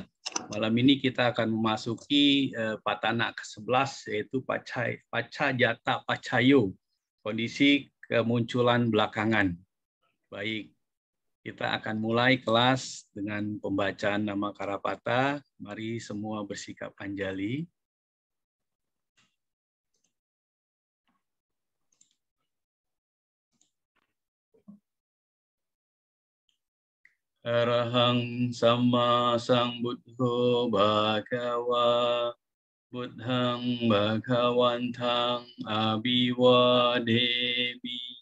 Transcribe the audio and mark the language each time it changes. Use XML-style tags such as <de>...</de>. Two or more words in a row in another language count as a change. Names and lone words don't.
<id>Malam ini kita akan memasuki patana ke-11, yaitu Pacajata Pacayo, kondisi kemunculan belakangan. Baik, kita akan mulai kelas dengan pembacaan nama Karapata. Mari semua bersikap anjali.</id> <pi>Arahang Sama Sambuddho Bhagava Buddhang Bhagawantang Abhiwademi</pi>